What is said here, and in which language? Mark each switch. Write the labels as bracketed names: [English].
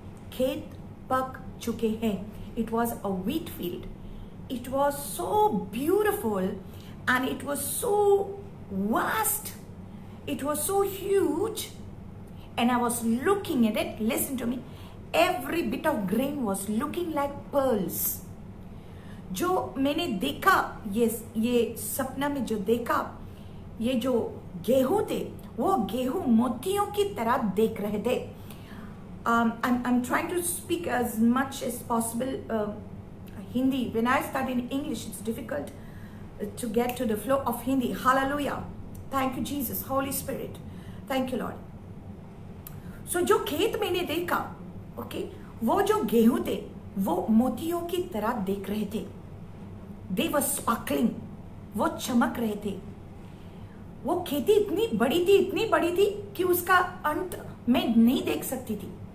[Hindi] Khet pak chuke hain. [English] It was a wheat field. It was so beautiful, and it was so vast. It was so huge. And I was looking at it. Listen to me. Every bit of grain was looking like pearls. [Hindi] जो मैंने देखा, ये सपना में जो देखा, ये जो गेहूं थे, वो गेहूं मोतियों की तरह देख रहे थे. [English] I'm trying to speak as much as possible Hindi. When I start in English, it's difficult to get to the flow of Hindi. Hallelujah. Thank you, Jesus. Holy Spirit. Thank you, Lord. [Hindi] So जो खेत मैंने देखा, okay, वो जो गेहूं थे, वो मोतियों की तरह देख रहे थे. [English] They were sparkling. [Hindi] वो चमक रहे थे. वो खेती इतनी बड़ी थी कि उसका अंत मैं नहीं देख सकती थी.